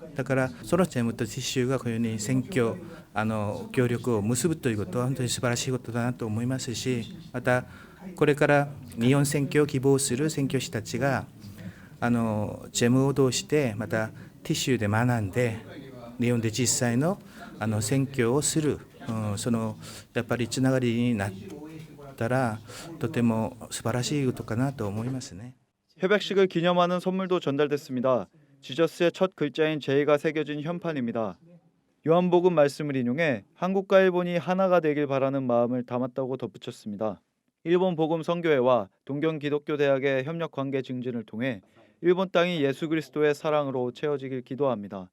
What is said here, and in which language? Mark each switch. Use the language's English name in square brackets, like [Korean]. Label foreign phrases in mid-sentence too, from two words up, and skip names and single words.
[Japanese] だからソロチェムとTCUがこのように宣教協力を結ぶということは本当に素晴らしいことだなと思いますし、またこれから日本宣教を希望する宣教師たちがJEMを通してまたTCUで学んで日本で実際の宣教をするそのやっぱりつながりになったらとても素晴らしいことかなと思いますね。 [Korean] 협약식을 기념하는 선물도 전달됐습니다. 지저스의 첫 글자인 J가 새겨진 현판입니다. 요한복음 말씀을 인용해 한국과 일본이 하나가 되길 바라는 마음을 담았다고 덧붙였습니다. 일본 복음 선교회와 동경기독교대학의 협력 관계 증진을 통해 일본 땅이 예수 그리스도의 사랑으로 채워지길 기도합니다.